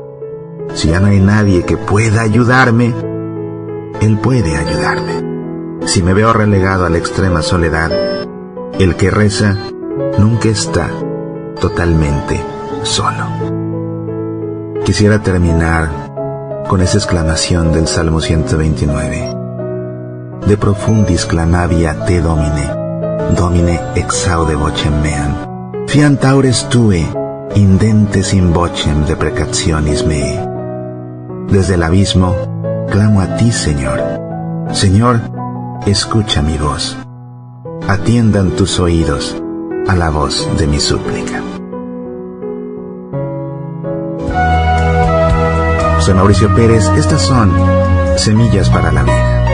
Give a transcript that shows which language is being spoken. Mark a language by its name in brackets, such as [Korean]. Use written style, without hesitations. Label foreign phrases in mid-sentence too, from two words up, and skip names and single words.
[Spanish] Si ya no hay nadie que pueda ayudarme, Él puede ayudarme. Si me veo relegado a la extrema soledad, el que reza nunca está totalmente solo. Quisiera terminar con esa exclamación del Salmo 129. [Latin] De profundis clamavi a te Domine, Domine exaude vocem meam, fiant aures tue, indentes in vocem deprecationis mei. [Spanish] Desde el abismo clamo a ti, Señor. Señor, escucha mi voz. Atiendan tus oídos a la voz de mi súplica. Soy Mauricio Pérez, estas son Semillas para la Vida.